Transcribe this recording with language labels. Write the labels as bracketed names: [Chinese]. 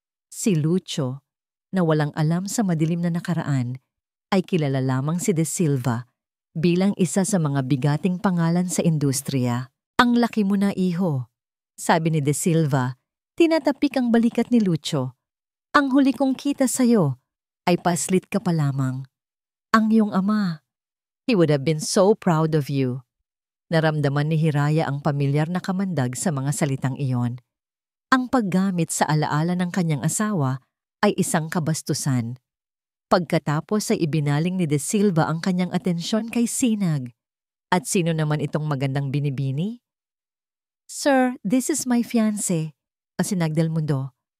[Filipino] Si Lucio, na walang alam sa madilim na nakaraan, ay kilala lamang si De Silva bilang isa sa mga bigating pangalan sa industriya. Ang laki mo na, iho, sabi ni De Silva, tinatapik ang balikat ni Lucio. Ang huli kong kita sa'yo ay paslit ka pa lamang. Ang iyong ama, [English] he would have been so proud of you. [Filipino] Naramdaman ni Hiraya ang pamilyar na kamandag sa mga salitang iyon. Ang paggamit sa alaala ng kanyang asawa ay isang kabastusan. Pagkatapos ay ibinaling ni De Silva ang kanyang atensyon kay Sinag. At sino naman itong magandang binibini? [English] Sir, this is my fiancé, [Filipino] Sinag del Mundo.